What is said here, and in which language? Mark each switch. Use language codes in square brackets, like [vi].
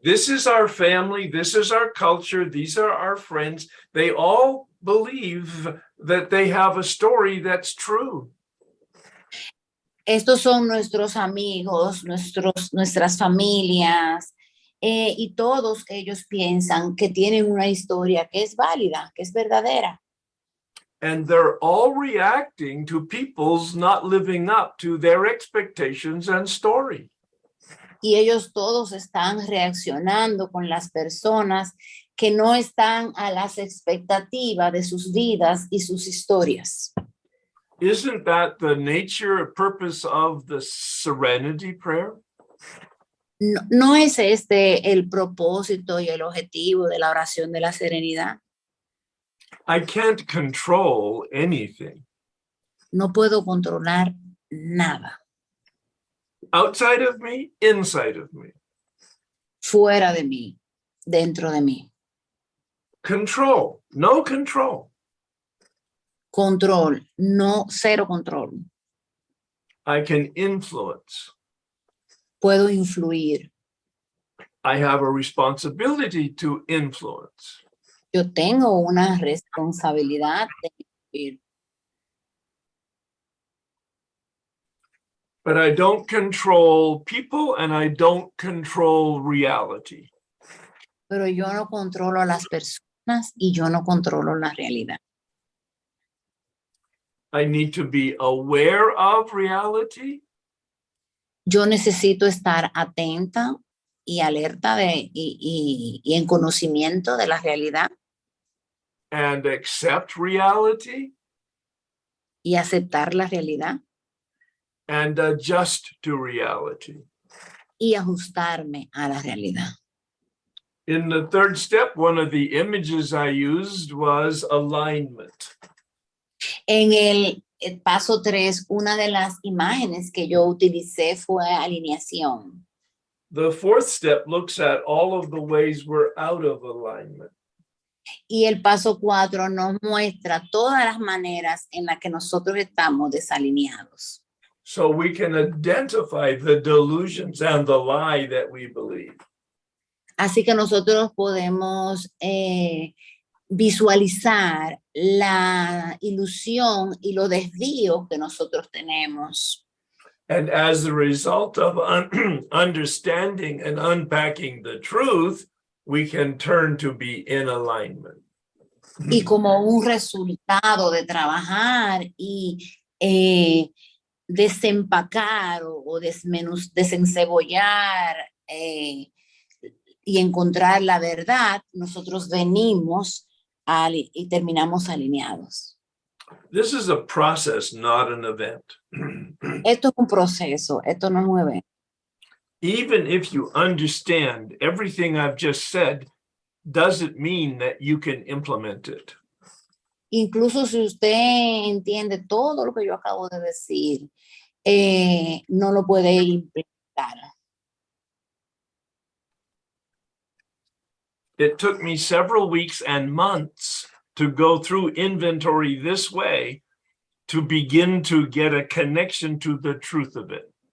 [en] This is our family, this is our culture, these are our friends. They all believe that they have a story that's true. [es] Estos son nuestros amigos, nuestras familias, y todos ellos piensan que tienen una historia que es válida, que es verdadera. [en] And they're all reacting to people's not living up to their expectations and story. [es] Y ellos todos están reaccionando con las personas que no están a las expectativas de sus vidas y sus historias. [en] Isn't that the nature, purpose of the serenity prayer? [es] ¿No es este el propósito y el objetivo de la oración de la serenidad? [en] I can't control anything. [es] No puedo controlar nada. [en] Outside of me, inside of me. [es] Fuera de mí, dentro de mí. [en] Control, no control. [es] Control, no, cero control. [en] I can influence. [es] Puedo influir. [en] I have a responsibility to influence. [es] Yo tengo una responsabilidad de influir. [en] But I don't control people and I don't control reality. [es] Pero yo no controlo a las personas y yo no controlo la realidad. [en] I need to be aware of reality. [es] Yo necesito estar atenta y alerta y en conocimiento de la realidad [en] And accept reality [es] y aceptar la realidad [en] and adjust to reality. [es] y ajustarme a la realidad. [en] In the third step, one of the images I used was alignment. [es] En el paso 3, una de las imágenes que yo utilicé fue alineación. [en] The fourth step looks at all of the ways we're out of alignment. [es] Y el paso 4 nos muestra todas las maneras en las que nosotros estamos desalineados. [en] So we can identify the delusions and the lie that we believe. [es] Así que nosotros podemos visualizar la ilusión y los desvíos que nosotros tenemos. [en] And as a result of understanding and unpacking the truth, we can turn to be in alignment. [es] Y como un resultado de trabajar y desempacar o desencebollar y encontrar la verdad, nosotros venimos y terminamos alineados. [en] This is a process, not an event. [es] Esto es un proceso, esto no es un evento. [en] Even if you understand everything I've just said, doesn't mean that you can implement it. [es] Incluso si usted entiende todo lo que yo acabo de decir, no lo puede implementar. [en] It took me several weeks and months to go through inventory this way to begin to get a connection to the truth of it.